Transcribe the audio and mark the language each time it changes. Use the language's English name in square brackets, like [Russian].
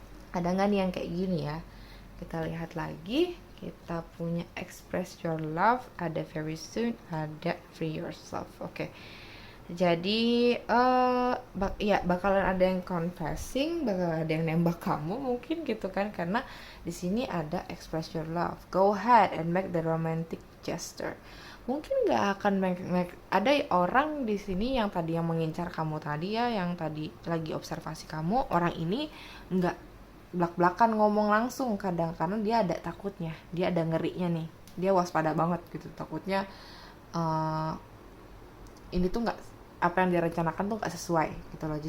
[Indonesian] Ada nggak nih yang kayak gini ya? Kita lihat lagi, kita punya [English] express your love, [Indonesian] ada very soon, ada [English] free yourself. [Indonesian] Oke. Jadi ya bakalan ada yang confessing, bakalan ada yang nembak kamu mungkin gitu kan, karena di sini ada [English] express your love. Go ahead and make the romantic gesture. [Indonesian] Mungkin nggak akan ada orang di sini yang tadi yang mengincar kamu tadi ya, yang tadi lagi observasi kamu, orang ini nggak belak-belakan ngomong langsung kadang, karena dia ada takutnya, dia ada ngerinya nih, dia waspada banget gitu, takutnya ini tuh nggak, apa yang dia rencanakan tuh nggak sesuai gitu loh.